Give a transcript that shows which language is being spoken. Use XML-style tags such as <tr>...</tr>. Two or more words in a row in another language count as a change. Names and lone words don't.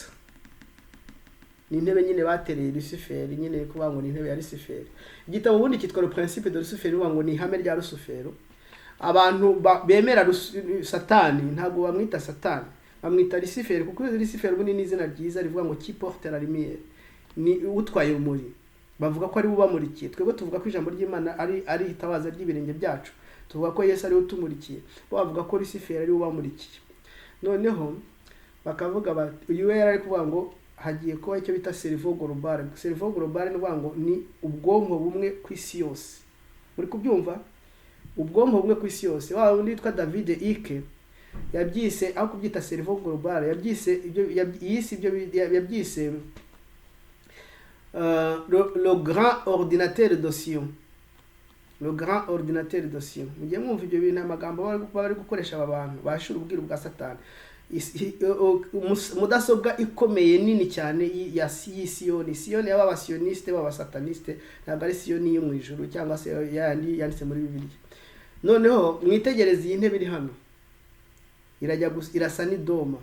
<rw>Ni intebe nyine batereye Lucifer, nyine kuvuga ngo ni intebe ya Lucifer. Igitabo ubundi cyitwa Le Principe de Lucifer, uvuga ngo ni ihame rya Lucifer. Abantu bemera Satani ntabwo bamwita Satani, bamwita Lucifer, kuko Lucifer ubundi ni izina ryiza rivuga ngo</rw> <fr>qui porte la lumière,</fr> <rw>ni utwaye urumuri. Bavuga ko ari ubamurikiye. Twebwe tuvuga ko ijambo ry'Imana ari itabaza ry'ibirenge byacu, tuvuga ko Yesu ari utumurikiye, bavuga ko Lucifer ari ubamurikiye. Noneho bakavuga uyu yari ari kuvuga ngo hagiye kuba icyo bita</rw> <fr>cerveau global. Cerveau global</fr> <rw>ni ngo ni ubwonko bumwe ku isi yose. Uri kubyumva? Ubwonko bumwe ku isi yose. Wa undi witwa David Icke yabyise, aho kubyita</rw> <fr>cerveau global,</fr> <rw>yabyise</rw> <fr>le grand ordinateur de Sion. Le grand ordinateur de Sion.</fr> <rw>Mugiye mwumva ibyo bintu amagambo bari gukoresha aba bantu bashura ubwiru bwa Satani. Mudasobwa ikomeye nini cyane ya Siyoni. Siyoni y'aba basioniste baba sataniste, ntabwo ari Siyoni yo mu ijuru cyangwa se yandi yanditse muri Bibiliya. Noneho mwitegereze iyi ntebe iri hano, irasa n'idoma.</rw>